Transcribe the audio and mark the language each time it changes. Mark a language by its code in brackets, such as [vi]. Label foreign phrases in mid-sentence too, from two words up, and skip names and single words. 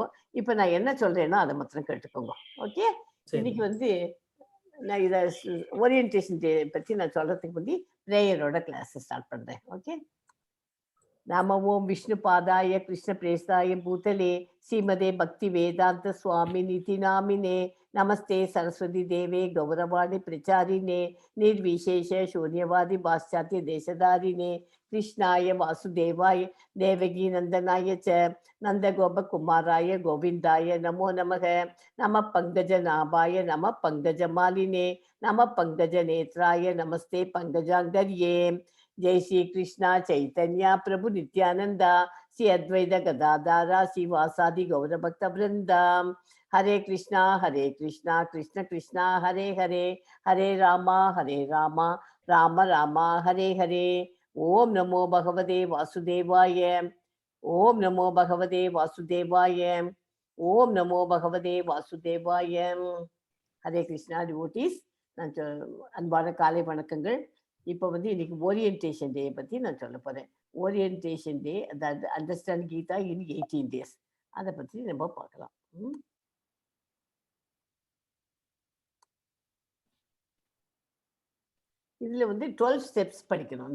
[ta] இப்ப நான் என்ன சொல்றேன்னா அதை மாத்திரம் கேட்டுக்கோங்க. ஓகே, இன்னைக்கு வந்து நான் இதை [en] orientation day [ta] பத்தி நான் சொல்றதுக்கு முந்தி பிரேயரோட [en] class start [ta] பண்றேன். [sa] ஓகே, नम ओम् विष्णु पादाय कृष्ण प्रेष्ठाय भूतले श्रीमते भक्ति वेदान्त स्वामि निति नामिने नमस्ते सारस्वते देवे गौरवाणी प्रचारिणे निर्विशेष शून्यवादी पाश्चात्य देशधारिणे कृष्णाय वासुदेवाय देवकी नंदनाय च नंदगोपकुमाराय गोविंदाय नमो नमः। नमः पंकजनाभाय नमः पंकजमालिने नमः पंकजनेत्राय नमस्ते पंकजांगर्ये। जय श्री कृष्णा चैतन्य प्रभु नित्यानंदा श्री अद्वैत गदाधारा श्री वासादि गौरभक्त वृंदा। हरे कृष्णा कृष्ण कृष्णा हरे हरे हरे रामा राम राम हरे हरे। ओम नमो भगवते वासुदेवाय। ओम नमो भगवते वासुदेवाय। ओम नमो भगवते वासुदेवाय। हरे कृष्णा डिवोटीஸ், [ta] நான் அன்பான காலை வணக்கங்கள். இப்போ வந்து இன்னைக்கு [en] orientation day [ta] பற்றி நான் சொல்ல போகிறேன். [en] orientation day, [ta] அதாவது [en] understand Gita in 18 days, [ta] அதை பற்றி நம்ம பார்க்கலாம். இதில் வந்து 12 ஸ்டெப்ஸ் படிக்கணும்.